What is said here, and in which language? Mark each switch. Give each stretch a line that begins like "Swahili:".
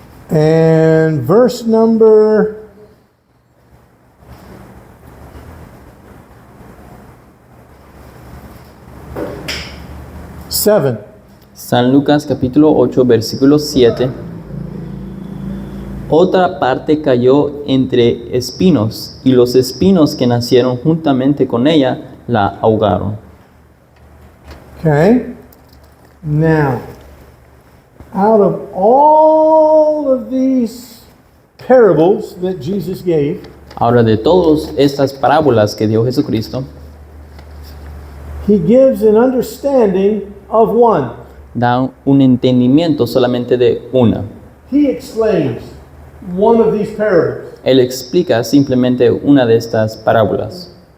English: And verse number 7.
Spanish: San Lucas capítulo 8 versículo 7. Otra parte cayó entre espinos y los espinos que nacieron juntamente con ella la ahogaron.
English: Okay? Now, out of all of these parables that Jesus gave,
Spanish: Ahora, de todas estas parábolas que dio Jesucristo,
English: he gives an understanding of one.
Spanish: da un entendimiento solamente de una.
English: He explains one of these parables.
Spanish: Él explica simplemente una de estas parábolas.